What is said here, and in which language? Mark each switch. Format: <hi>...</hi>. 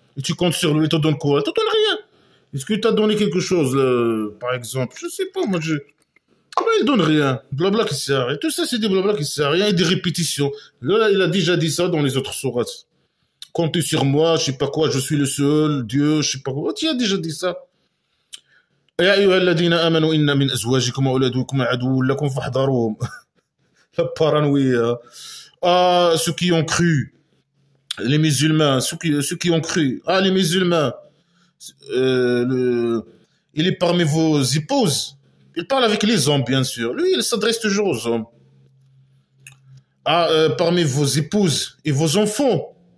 <fr>Et tu comptes sur lui, il te donne quoi? Il te donne rien. Est-ce qu'il t'a donné quelque chose, par exemple? Je sais pas, moi, ah ben, il donne rien. Blabla qui sert à rien. Tout ça, c'est des blabla qui sert à rien et des répétitions. Là, il a déjà dit ça dans les autres sourates. Comptez sur moi, je sais pas quoi, je suis le seul, Dieu, je sais pas quoi. Tu as déjà dit ça.</fr> <ar>يا أيها الذين آمنوا إن من أزواجكم وأولادكم عدو لكم فاحذروهم.</ar> <fr>La paranoïa. Ah, ceux qui ont cru, les musulmans, ceux qui ont cru. Ah, les musulmans, il est parmi vos épouses. Il parle avec les hommes, bien sûr. Lui, il s'adresse toujours aux hommes. Ah, parmi vos épouses et vos enfants.</fr>